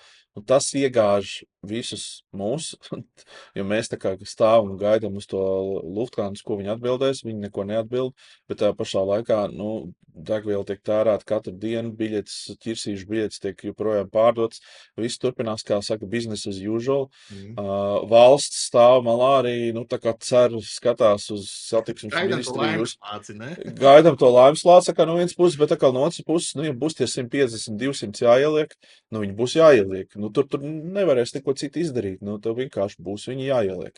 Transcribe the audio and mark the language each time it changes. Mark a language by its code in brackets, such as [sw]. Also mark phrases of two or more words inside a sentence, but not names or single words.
[lv] Un tas iegāž visus mūs, jo mēs tā kā stāvam un gaidām uz to Lufthansa, ko viņi atbildēs. Viņi neko neatbild, bet tā pašā laikā, nu, degviela tiek tērēta katru dienu, biļetes, ķirsīšu biļetes tiek joprojām pārdotas. Viss turpinās, kā saka, [en] business as usual. Mm. [lv] Valsts stāv malā arī, nu, tā kā cer, skatās uz satiksmes Gaidām to ministriju, laimes plāci, ne? gaidām to laimes lāci, kā no vienas puses, bet tā kā no otras puses, nu, ja būs tie 150, 200 jāieliek, nu, viņi būs jāieliek. Nu, tur nevarēs neko citu izdarīt. Nu, tev vienkārši būs viņi jāieliek.